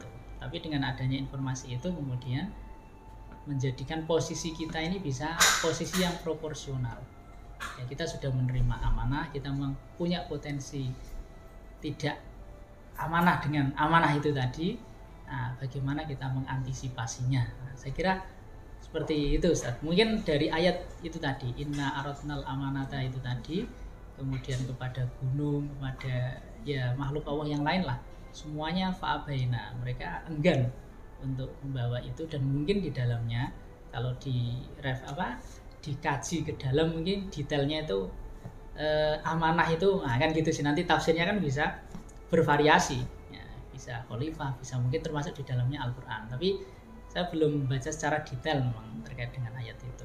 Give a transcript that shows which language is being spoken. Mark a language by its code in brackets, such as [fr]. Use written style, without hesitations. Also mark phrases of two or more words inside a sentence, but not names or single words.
[id] Tapi dengan adanya informasi itu kemudian menjadikan posisi kita ini bisa posisi yang proporsional. Ya, kita sudah menerima amanah, kita memang punya potensi tidak amanah dengan amanah itu tadi. Nah, bagaimana kita mengantisipasinya? Nah, saya kira seperti itu, Ustaz. Mungkin dari ayat itu tadi, [ar] إنا عرضنا الأمانة [id] itu tadi, kemudian kepada gunung, kepada ya makhluk Allah yang lain lah, semuanya fa'abaina, mereka enggan untuk membawa itu. Dan mungkin di dalamnya kalau dikaji ke dalam, mungkin detailnya itu amanah itu kan gitu sih, nanti tafsirnya kan bisa bervariasi ya, bisa khalifah, bisa mungkin termasuk di dalamnya Al-Quran, tapi saya belum baca secara detail memang terkait dengan ayat itu.